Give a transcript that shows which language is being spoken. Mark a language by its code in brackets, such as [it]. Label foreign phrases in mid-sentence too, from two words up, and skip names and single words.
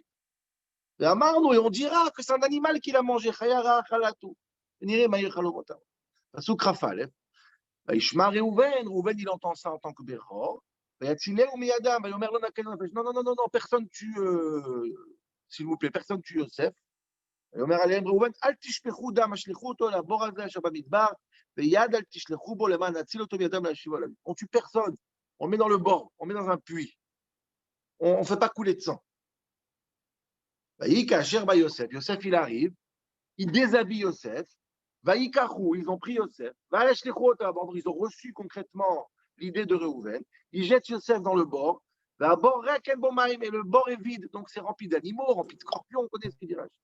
[fr] Et on dira que c'est un animal qui l'a mangé. Pasuk Rafal. Ishma Reuven, il entend ça en tant que Béror. Non, non, non, non, non, personne tue, s'il vous plaît, personne tue Yosef. [he] ויאמר עליהם ראובן, אל תשפכו דם, השליכו אותו לבור הזה אשר במדבר, ויד אל תשלחו בו למען להציל אותו מידם להשיבו עליו. [fr] On tue personne, on le met dans le bord, on le met dans un puits. On ne fait pas couler de sang. Yosef, Yosef il arrive, il déshabille Yosef, ils ont pris Yosef, ils ont reçu concrètement l'idée de Réhouven, ils jettent Yosef dans le bord, et le bord est vide, donc c'est rempli d'animaux, rempli de scorpions, on connaît ce qu'il dirait.